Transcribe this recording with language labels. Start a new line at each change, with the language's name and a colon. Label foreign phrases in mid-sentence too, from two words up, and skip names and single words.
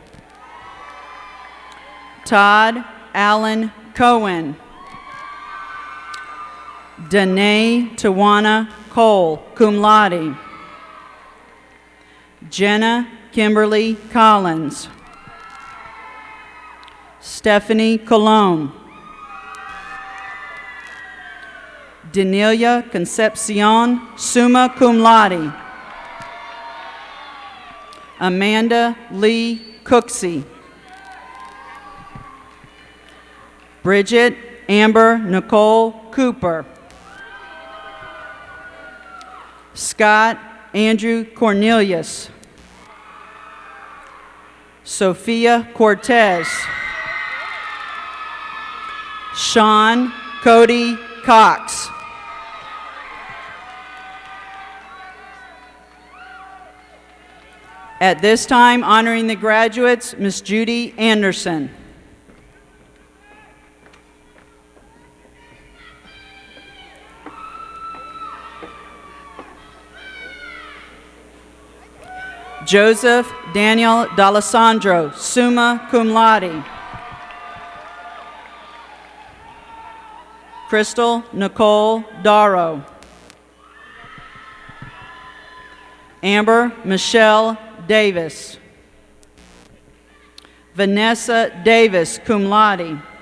English: Todd Allen Cohen, Danae Tawana Cole,
Latin: cum laude,
English: Jenna Kimberly Collins, Stephanie Colon, Danelia Concepcion,
Latin: summa cum laude,
English: Amanda Lee Cooksey, Bridget Amber Nicole Cooper, Scott Andrew Cornelius, Sophia Cortez, Sean Cody Cox, at this time, honoring the graduates, Miss Judy Anderson. Joseph Daniel D'Alessandro,
Latin: summa cum laude.
English: Crystal Nicole Darrow. Amber Michelle Davis. Vanessa Davis,
Latin: cum laude.